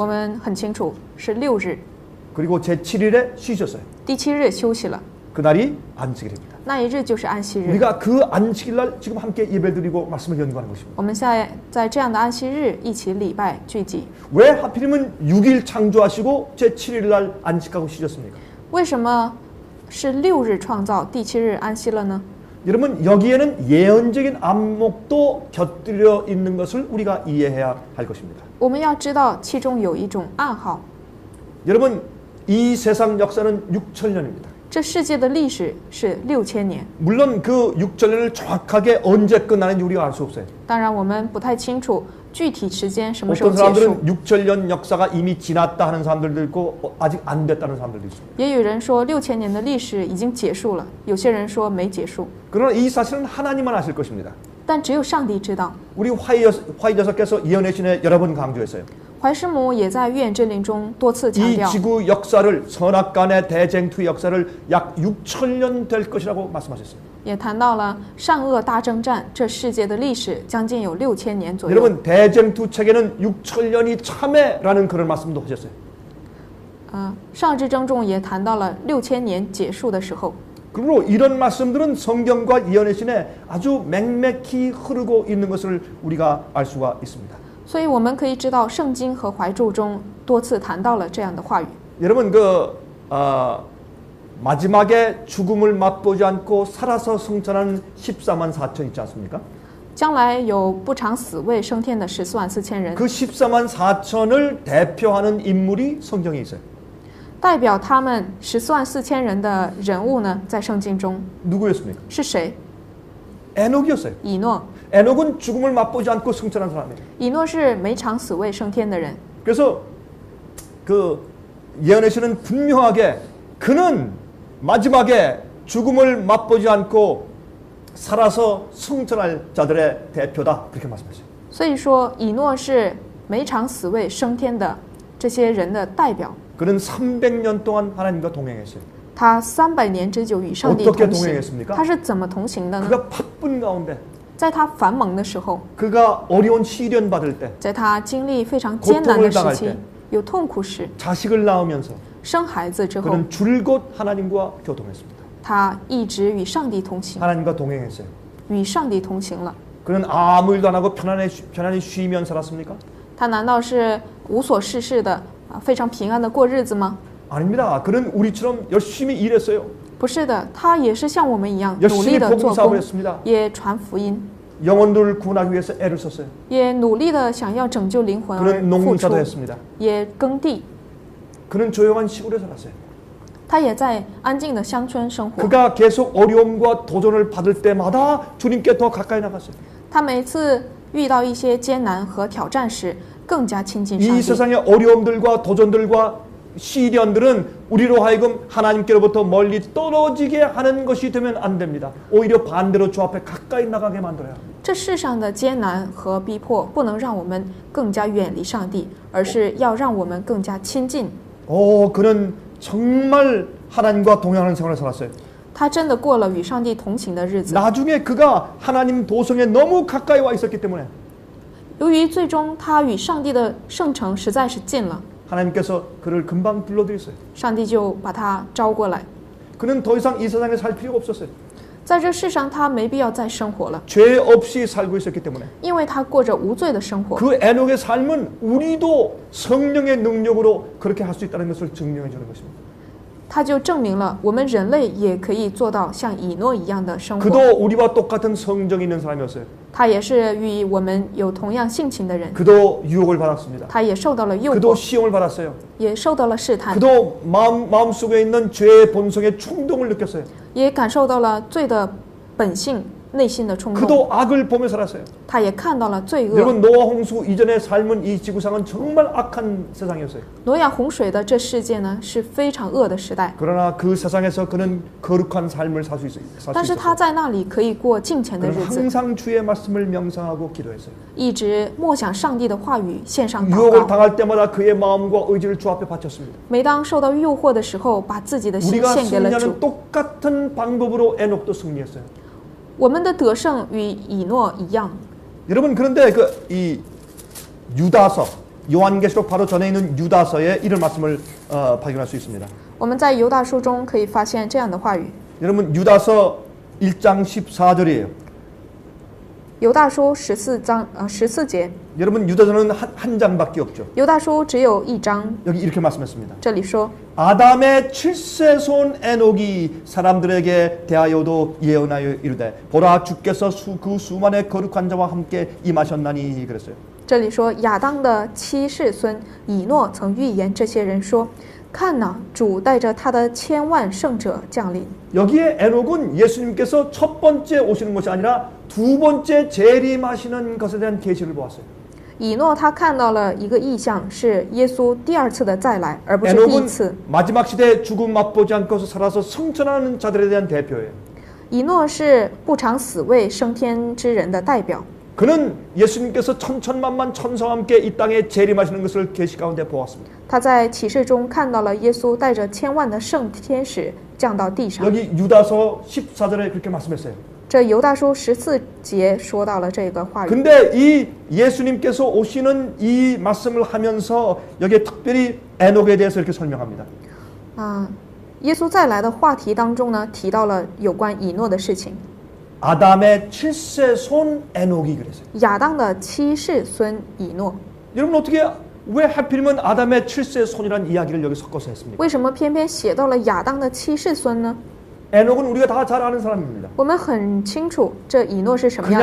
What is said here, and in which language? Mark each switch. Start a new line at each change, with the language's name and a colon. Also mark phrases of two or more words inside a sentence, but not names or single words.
Chinese: 我们很清楚是6日，
Korean: 그리고 제7일에 쉬셨어요.
Chinese: 第7日休息了，
Korean: 그날이 안식일입니다.
Chinese: 那一日就是安息日。
Korean: 우리가 그 안식일 날 지금 함께 예배드리고 말씀을 연구하는 것입니다.
Chinese: 我们现在在这样的安息日一起礼拜聚集。
Korean: 왜 하필이면 6일 창조하시고 제7일 날 안식하고 쉬셨습니까?
Chinese: 为什么是6日创造，第7日安息了呢？
Korean: 여러분 여기에는 예언적인 안목도 곁들여 있는 것을 우리가 이해해야 할 것입니다.
Chinese: 我们要知道其中有一种暗号。
Korean: 여러분 이 세상 역사는 6천년입니다.
Chinese: 这世界的历史是6000年，
Korean: 물론 그 6천년을 정확하게 언제 끝나는지 우리가 알 수 없어요.
Chinese: 当然我们不太清楚具体时间什么时候
Korean: 어떤
Chinese: 结束。
Korean: 사람들은 6천년 역사가 이미 지났다 하는 사람들도 있고 아직 안 됐다는 사람들도 있습니다.
Chinese: 也有人说6000年的历史已经结束了，有些人说没结束，
Korean: 그러나 이 사실은 하나님만 아실 것입니다.
Chinese: 但只有上帝知道。
Korean: 우리 화이저서께서 예언의 신에 여러 번 강조했어요.
Chinese: 怀师母也在预言真理中多次强
Korean: 이
Chinese: 调，
Korean: 지구 역사를 선악간의 대쟁투 역사를 약 6천년 될 것이라고 말씀하셨어요.
Chinese: 也谈到了善恶大征战，这世界的历史将近有6000年左右。
Korean: 여러분 대쟁투 책에는 6천년이 참회라는 그런 말씀도 하셨어요.
Chinese: 上至争中也谈到了6000年结束的时候。
Korean: 그리고 이런 말씀들은 성경과 예언의 신에 아주 맥맥히 흐르고 있는 것을 우리가 알 수가 있습니다.
Chinese: 所以我们可以知道，圣经和怀咒中多次谈到了这样的话语。
Korean: 여러분 마지막에 죽음을 맛보지 않고 살아서 승천하는 14만 4천 있지 않습니까?
Chinese: 将来有不尝死未升天的14万4千人，
Korean: 그 14만 4천을 대표하는 인물이 성경에 있어요.
Chinese: 代表他们14万4千人的人物呢，在圣经中
Korean: 누구였습니까?
Chinese: 是谁？
Korean: 에녹이었어요.
Chinese: 以诺。
Korean: 에녹은 죽음을 맛보지 않고 승천한 사람이에요.
Chinese: 以诺是没尝死未升天的人，
Korean: 그래서 그 예언의 신은 분명하게 그는 마지막에 죽음을 맛보지 않고 살아서 승천할 자들의 대표다 그렇게 말씀하셨어요.
Chinese: 所以说以诺是没尝死未升天的这些人的代表。
Korean: 그는 300년 동안 하나님과 동행했어요.
Chinese: 他300年之久与上帝
Korean: 어떻게
Chinese: 同行，
Korean: 동행했습니까?
Chinese: 他是怎么同行的呢？
Korean: 그가 바쁜 가운데
Chinese: 在他繁忙的时候，
Korean: 그가 어려운 시련 받을 때
Chinese: 在他经历非常艰难的时
Korean: 고통을당할
Chinese: 期
Korean: 때 ，
Chinese: 有痛苦时，
Korean: 자식을 낳으면서
Chinese: 生孩子之后，
Korean: 그는 줄곧 하나님과 교통했습니다.
Chinese: 他一直与上帝同行，
Korean: 하나님과 동행했어요.
Chinese: 与上帝同行了。
Korean: 그는 아무 일도 안 하고 편안히 쉬면 살았습니까?
Chinese: 他难道是无所事事的非常平安的过日子吗？
Korean: 아닙니다. 그는 우리처럼 열심히 일했어요.
Chinese: 不是的，他也是像我们一样努
Korean: 열심히
Chinese: 力的做
Korean: 복음 사업을
Chinese: 工，
Korean: 했습니다.
Chinese: 也传福音，
Korean: 영혼들을 구원하기 위해서 애를 썼어요.
Chinese: 也努力的想要拯救灵魂而
Korean: 그는
Chinese: 付出
Korean: 농사도 ， 했습니다.
Chinese: 也耕地。
Korean: 그는 조용한 시골에 살았어요.
Chinese: 他也在安静的乡村生活。
Korean: 그가 계속 어려움과 도전을 받을 때마다 주님께 더 가까이 나갔어요.
Chinese: 他每次遇到一些艰难和挑战时，更加亲近上
Korean: 이
Chinese: 帝。
Korean: 세상의 어려움들과 도전들과 시련들은 우리로 하여금 하나님께로부터 멀리 떨어지게 하는 것이 되면 안 됩니다. 오히려 반대로 주 앞에 가까이 나가게 만들어야 합니다.
Chinese: 这世上的艰难和逼迫，不能让我们更加远离上帝，而是要让我们更加亲近。
Korean: 그는 정말 하나님과 동행하는 생활을 살았어요.
Chinese: 他真的过了与上帝同行的日子。
Korean: 나중에 그가 하나님 도성에 너무 가까이 와 있었기 때문에
Chinese: 由于最终他与上帝的圣城实在是近了，
Korean: 하나님께서 그를 금방 불러들였어요.
Chinese: 上帝就把他招过来。
Korean: 그는 더 이상 이 세상에 살 필요가 없었어요.
Chinese: 在这世上，他没必要再生活了，
Korean: 죄 없이 살고 있었기 때문에.
Chinese: 因为他过着无罪的生活。
Korean: 그 에녹의 삶은 우리도 성령의 능력으로 그렇게 할 수 있다는 것을 증명해 주는 것입니다.
Chinese: 他就证明了我们人类也可以做到像以诺一样的生活。
Korean: 그도 우리와 똑같은 성정이 있는 사람이었어요.
Chinese: 他也是与我们有同样性情的人，
Korean: 그도 유혹을 받았습니다.
Chinese: 他也受到了诱
Korean: 그도
Chinese: 惑，
Korean: 시험을 받았어요.
Chinese: 也受到了试探，
Korean: 그도 마음속에 있는 죄의 본성의 충동을 느꼈어요.
Chinese: 也感受到了罪的本性、内心的冲动。
Korean: 그도 악을 보며 살았어요.
Chinese: 他也看到了罪恶。
Korean: 여러분 노아 홍수 이전의 삶은 이 지구상은 정말 악한 세상이었어요.
Chinese: 挪亚洪水的这世界呢是非常恶的时代，
Korean: 그러나 그 세상에서 그는 거룩한 삶을 살 수 있어요.
Chinese: 但是他在那里可以过敬虔的
Korean: 그는
Chinese: 日子，
Korean: 항상 주의 말씀을 명상하고 기도했어요.
Chinese: 一直默想上帝的话语，献上祷
Korean: 유혹을
Chinese: 告。
Korean: 당할 때마다 그의 마음과 의지를 주 앞에 바쳤습니다.
Chinese: 每当受到诱惑的时候，把自己的心
Korean: 우리가
Chinese: 献给了主。
Korean: 승리하는 똑같은 방법으로 에녹도 승리했어요.
Chinese: 我们的得胜与以诺一样。
Korean: 여러분 그런데 그 이 유다서 요한계시록 바로 전에 있는 유다서에 이런 말씀을 발견할 수 있습니다.
Chinese: 我们在犹大书中可以发现这样的话语。
Korean: 여러분 유다서 1장 14절이에요.
Chinese: 犹大书14节，
Korean: 여러분 유다서는 한 장밖에 없죠.
Chinese: 犹大书只有一章。
Korean: 여기 이렇게 말씀했습니다.
Chinese: 这里说，
Korean: 아담의 7세손 에녹이 사람들에게 대하여도 예언하여 이르되 보라 주께서 그 수만의 거룩한 자와 함께 임하셨나니 그랬어요.
Chinese: 这里说亚当的七世孙以诺曾预言这些人说：“看哪，主带着他的千万圣者降临。”
Korean: 여기에 에녹은 예수님께서 첫 번째 오시는 것이 아니라 두 번째 재림하시는 것에 대한 계시를 보았어요.
Chinese: 以诺他看到了一个异象，是耶稣第二次的再来，而不是第一
Korean: 에녹은
Chinese: 次。
Korean: 마지막 시대에 죽음 맛보지 않고서 살아서 승천하는 자들에 대한 대표예요.
Chinese: 以诺是不尝死味升天之人的代表。
Korean: 그는 예수님께서 천천만만 천사와 함께 이 땅에 재림하시는 것을 계시 가운데 보았습니다.
Chinese: 他在启示中看到了耶稣带着千万的圣天使降到地上。
Korean: 여기 유다서 14절에 그렇게 말씀했어요.
Chinese: 这犹大书14节说到了这个话语。
Korean: 근데 이 예수님께서 오시는 이 말씀을 하면서 여기에 특별히 에녹에 대해서 이렇게 설명합니다.
Chinese: 耶稣再来的话题当中呢，提到了有关以诺的事情。
Korean: 아담의 7세 손 에녹이 그랬어요.
Chinese: 亚当的七世孙以诺，
Korean: 여러분 어떻게 왜 하필이면 아담의 7세 손이라는 이야기를 여기 섞어서 했습니까?
Chinese: 为什么偏偏写到了亚当的七世孙呢？
Korean: 에녹은 우리가 다 잘 아는 사람입니다.
Chinese: 我们很清楚这以诺是什么样的